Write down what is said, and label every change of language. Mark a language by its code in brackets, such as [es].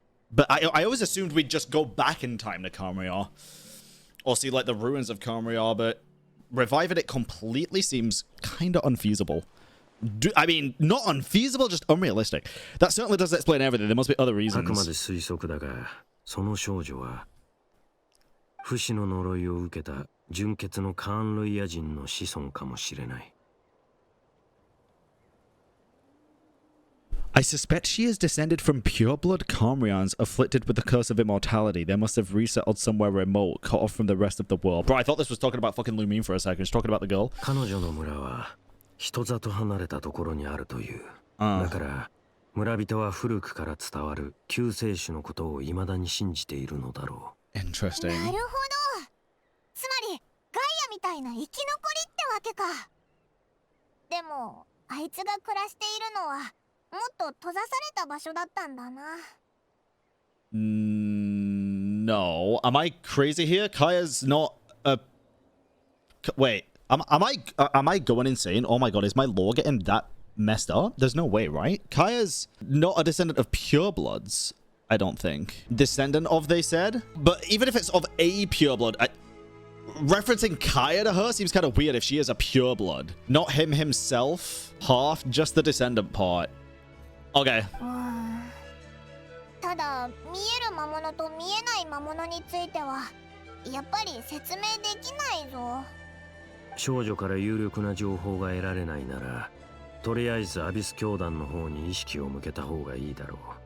[en] But I always assumed we'd just go back in time to Kamriar. Or see, like, the ruins of Kamriar, but reviving it completely seems kind of unfeasible. I mean, not unfeasible, just unrealistic. That certainly doesn't explain everything. There must be other reasons. [ja] あくまで推測だが、その少女は不死の呪いを受けた純血のカーンルイヤ人の子孫かもしれない。 [en] I suspect she is descended from pureblood Kamrians afflicted with the curse of immortality. They must have resettled somewhere remote, cut off from the rest of the world. Bro, I thought this was talking about fucking Loom for a second. It's talking about the girl. [ja] 彼女の村は人里離れたところにあるという。だから村人は古くから伝わる救世主のことを未だに信じているのだろ [en] う。Interesting. [ja] なるほど。つまりガイアみたいな生き残りってわけか。でもあいつが暮らしているのは。もっと閉ざされた場所だったんだな。 [en] No. Am I crazy here? Kaya's not a... Wait. Am I going insane? Oh my god, is my lore getting that messed up? There's no way, right? Kaya's not a descendant of purebloods, I don't think. Descendant of, they said? But even if it's of a pureblood, referencing Kaya to her seems kind of weird if she is a pureblood. Not him himself, half, just the descendant part. Okay. [ja] ただ見える魔物と見えない魔物についてはやっぱり説明できないぞ。少女から有力な情報が得られないなら、とりあえずアビス教団の方に意識を向けた方がいいだろう。